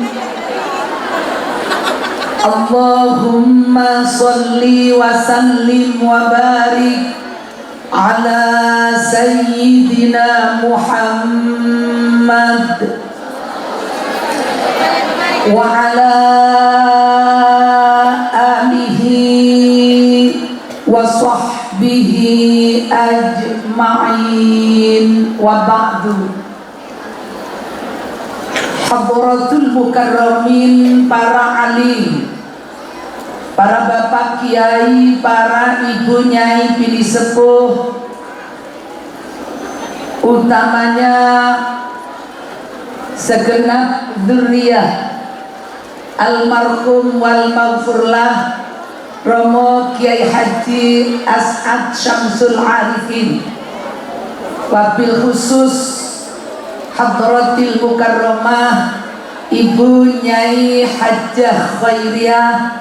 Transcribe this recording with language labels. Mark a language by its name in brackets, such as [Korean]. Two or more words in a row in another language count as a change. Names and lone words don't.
[Arabic] اللهم صل وسلم وبارك على سيدنا محمد وعلى آله وصحبه أجمعين وبعد. حضرات المكرمين, [Indonesian] para alim, para bapak kiai, para ibu nyai pilih sepuh, utamanya segenap dzurriyyah [Arabic] المرحوم والمغفور له [Indonesian] Romo Kiai Haji As'ad Syamsul Arifin, [Arabic] وبالخصوص حضرة المكرمة [Indonesian] Ibu Nyai Hajjah Khairiyah